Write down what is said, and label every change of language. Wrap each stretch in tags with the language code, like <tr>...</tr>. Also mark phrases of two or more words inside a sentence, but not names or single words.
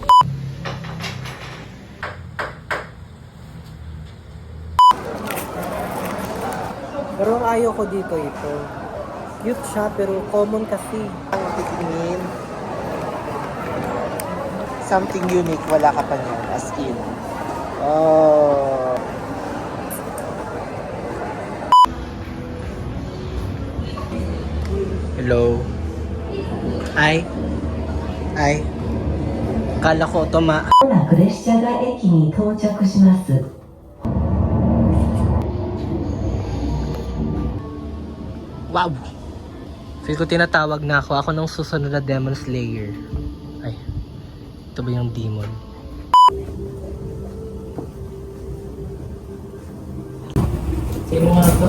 <tl>Pero ang ayaw ko dito ito. Cute siya pero common kasi. Ang titingin.</tl> <en>Something unique.</en> <tl>Wala ka pa niyan.</tl> <en>As in. Oh. Hello. Hi. Hi.</en> <tl>Kala ko ito</tl> <ja>まもなく列車が駅に到着します。 Wow!</ja> <tl>Feel ko tinatawag na ako. Ako nung susunod na Demon Slayer. Ay. Ito ba yung demon? Sino nga ito?</tl>